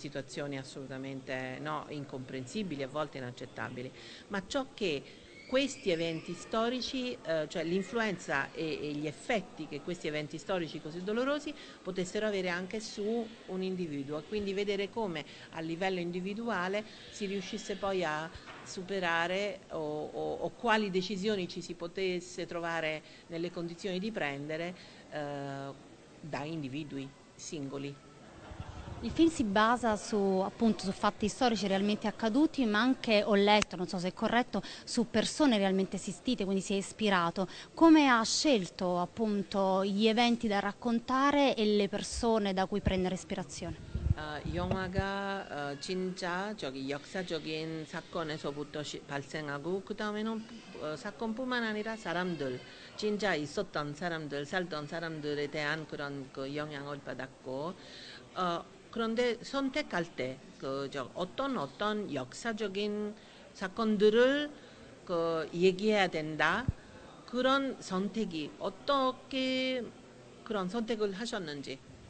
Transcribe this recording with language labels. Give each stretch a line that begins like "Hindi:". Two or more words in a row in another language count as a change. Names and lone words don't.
Italian: situazioni assolutamente incomprensibili, a volte inaccettabili, ma ciò che questi eventi storici, cioè l'influenza e gli effetti che questi eventi storici così dolorosi potessero avere anche su un individuo, quindi vedere come a livello individuale si riuscisse poi a superare o quali decisioni ci si potesse trovare nelle condizioni di prendere da individui singoli. Il film si basa appunto su fatti storici realmente accaduti, ma anche, ho letto, non so se è corretto, su persone realmente esistite, quindi si è ispirato. Come ha scelto appunto gli eventi da raccontare e le persone da cui prendere ispirazione?
Korean: 영화가 진짜 저기 역사적인 사건에서부터 발생하고 그다음에는 사건뿐만 아니라 사람들 진짜 있었던 사람들 살던 사람들에 대한 그런 그 영향을 받았고 그런데 선택할 때 어떤 역사적인 사건들을 얘기해야 된다 그런 선택이 어떻게 그런 선택을 하셨는지.